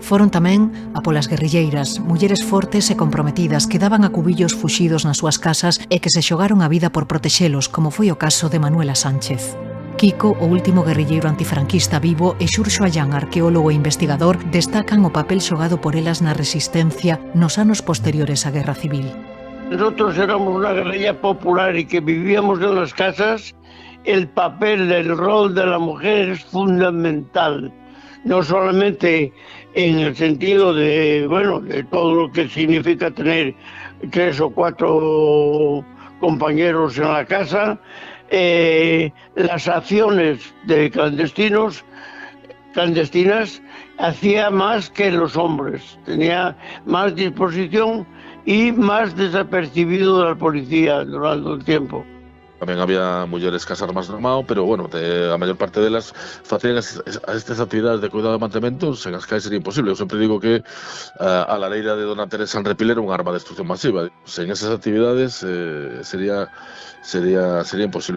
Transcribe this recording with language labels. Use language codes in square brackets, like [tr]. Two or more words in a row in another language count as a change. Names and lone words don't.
[gl] Foron tamén a polas guerrilleiras, mulleres fortes e comprometidas que daban a cubillos fuxidos nas súas casas e que se xogaron a vida por protexelos, como foi o caso de Manuela Sánchez. Kiko, o último guerrilleiro antifranquista vivo, e Xurxo Allán, arqueólogo e investigador, destacan o papel xogado por elas na resistencia nos anos posteriores á Guerra Civil. [es] Nosotros éramos una guerrilla popular y que vivíamos en las casas. El papel del rol de la mujer es fundamental, no solamente en el sentido de todo lo que significa tener 3 o 4 compañeros en la casa, las acciones de clandestinas hacía más que los hombres, tenía más disposición y más desapercibido de la policía durante el tiempo. [gl] Tamén había mulleres cas armas na mão, pero, a maior parte delas facían estas actividades de cuidado e mantemento sen as que sería imposible. Eu sempre digo que a lareira de Dona Teresa en Repil era un arma de destrucción masiva. Sen esas actividades sería imposible.